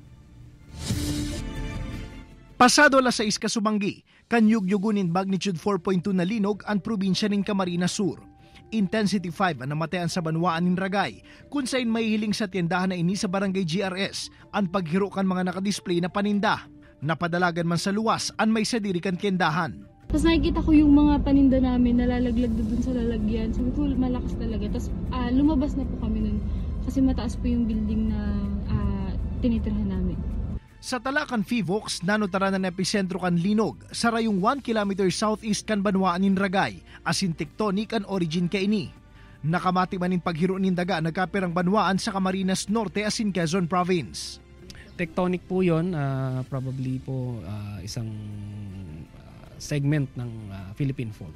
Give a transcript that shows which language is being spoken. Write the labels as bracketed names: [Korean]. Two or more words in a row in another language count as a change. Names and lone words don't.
[Bikol] Pasado alas 6 kasubanggi, kanyugyugunin magnitude 4.2 na linog ang probinsya ng Camarines Sur. Intensity 5 ang namatayan sa banwaan ng Ragay, kung saan may hiling sa tiendahan na ini sa barangay GRS ang paghiro kan mga nakadisplay na paninda. Napadalagan man sa luwas ang may sadiri kan tiendahan. [Filipino] Tapos nakikita ko yung mga paninda namin nalalaglag doon sa lalagyan. Sabi ko malakas talaga. Tapos lumabas na po kami nun kasi mataas po yung building na tinitirhan namin. [Bikol] Sa Talakan Fivox, nanotara na epicentro kan linog sa rayong 1 km southeast kan banwaan ng Ragay, asin tectonic ang origin ka ini. Nakamati man in paghiro nin daga nagkapirang banwaan sa Camarines Norte asin Quezon Province. [Filipino] Tectonic po yun, probably po isang segment ng Philippine Fault.